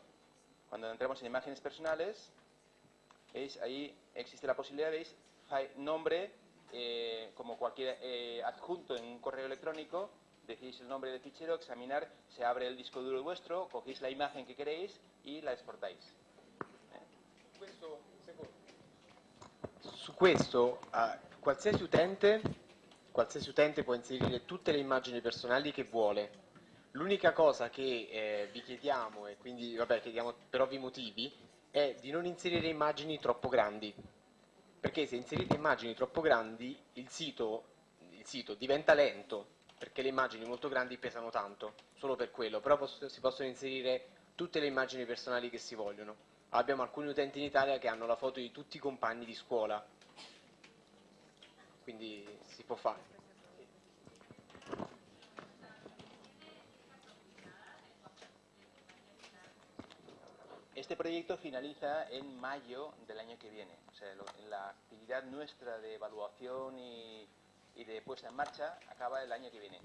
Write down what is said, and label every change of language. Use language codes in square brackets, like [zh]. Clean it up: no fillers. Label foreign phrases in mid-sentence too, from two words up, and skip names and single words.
[es] Cuando entramos en imágenes personales, ¿veis? Ahí existe la posibilidad, ¿veis? Nombre, como cualquier adjunto en un correo electrónico, decís el nombre del fichero, examinar, se abre el disco duro vuestro, cogéis la imagen que queréis y la exportáis. [it] Su questo qualsiasi utente può inserire tutte le immagini personali che vuole. L'unica cosa che vi chiediamo, e quindi chiediamo per ovvi motivi, è di non inserire immagini troppo grandi, perché se inserite immagini troppo grandi il sito diventa lento perché le immagini molto grandi pesano tanto, solo per quello, però si possono inserire tutte le immagini personali che si vogliono. Abbiamo alcuni utenti in Italia che hanno la foto di tutti i compagni di scuola, quindi si può fare. [es] Este proyecto finaliza en mayo del año que viene. O sea, la actividad nuestra de evaluación y de puesta en marcha acaba el año que viene.